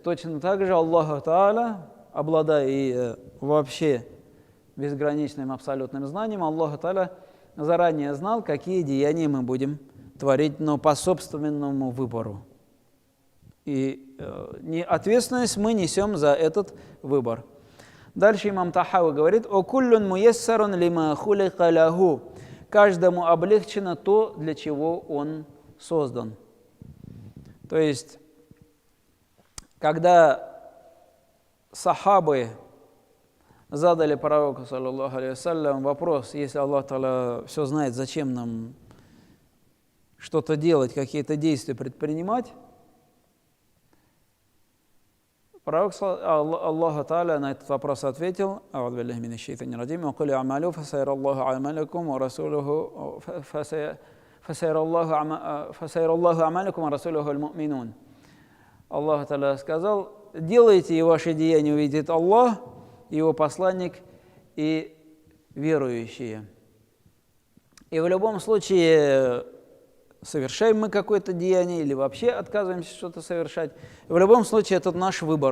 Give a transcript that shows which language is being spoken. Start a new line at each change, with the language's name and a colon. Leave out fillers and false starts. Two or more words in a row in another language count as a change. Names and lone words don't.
Russian: Точно так же Аллах Тааля, обладая и вообще безграничным абсолютным знанием, Аллах Тааля заранее знал, какие деяния мы будем творить, но по собственному выбору. И ответственность мы несем за этот выбор. Дальше имам Тахави говорит: «О
Arabic: كل ميسر لما خلق له».
Russian: Каждому облегчено то, для чего он создан. То есть, когда сахабы задали пророку,
Arabic: صلى الله عليه وسلم,
Russian: вопрос: если Аллах Тааля все знает, зачем нам что-то делать, какие-то действия предпринимать? Пророк Аллаха Тааля на этот вопрос ответил:
Arabic: «أعوذ بالله من الشيطان الرجيم، وقل اعملوا فسيرى الله عملكم ورسوله فسيرى الله عملكم ورسوله المؤمنون».
Russian: Аллах Тааля сказал: делайте, и ваши деяния увидит Аллах, Его посланник и верующие. И в любом случае, совершаем мы какое-то деяние или вообще отказываемся что-то совершать, в любом случае это наш выбор.